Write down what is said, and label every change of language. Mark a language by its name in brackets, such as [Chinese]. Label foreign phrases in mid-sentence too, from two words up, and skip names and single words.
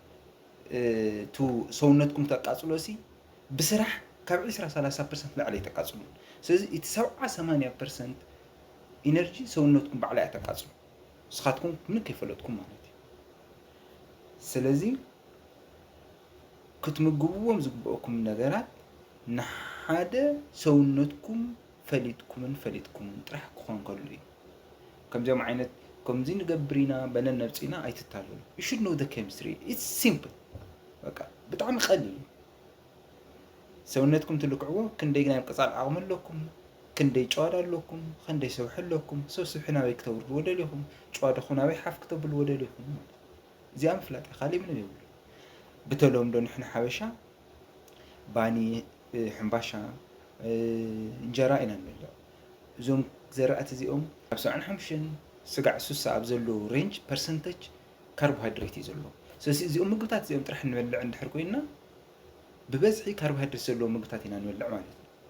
[Tigrinya] ሰውነትኩም ተቃፅሎ ሲ ብስራሕ ካብ 20-30% ላዕለ ተቃፅሉ። ስለዚ እቲ 70-80% ኢነርጂ ሰውነትኩም ባዕላይ ተቃፅሉ፣ ንስኻትኩም ምን ከይፈለጥኩም ማለት እዩ። ስለዚ ክትምግብዎም ዝግብአኩም ነገራት ንሓደ ሰውነትኩም ፈሊጥኩምን ጥራሕ ክኾን ከሉ እዩ። ከምዚኦም ዓይነት ከምዚ ንገብር ኢና በለን ነብፂና ኣይትታለሉ። [English] you should know the chemistry. it's simple [Tigrinya] በቃ ብጣዕሚ ቀሊል። ሰውነትኩም ትልክዕዎ ክንደይ ናይ ምቅፃል ዓቕሚ ኣለኩም፣ ክንደይ ጨዋዳ ኣለኩም፣ ክንደይ ሰውሒ ኣለኩም፣ ሰብ ስብሒ ናበይ ክተብልዎ ደልይኹም፣ ጨዋዳኹም ናበይ ሓፍ ክተብልዎ ደልይኹም። እዚኣ ምፍላጥ ካሊእ ምንም የብሉ። ብተለምዶ ንሕና ሓበሻ ባኒ ሕምባሻ እንጀራ ኢና ንበልዕ። እዞም ዘራእቲ እዚኦም ኣብ 75 ስጋዕ 60 ኣብ ዘለዎ [English] range percentage carbohydrate [Tigrinya] እዩ ዘለዎ። ስለዚ እዚኦም ምግብታት እዚኦም ጥራሕ ንበልዕ እንድሕር ኮይና ብበዝሒ ካርቦሃይድሬት ዘለዎ ምግብታት ኢና ንበልዕ ማለት እዩ።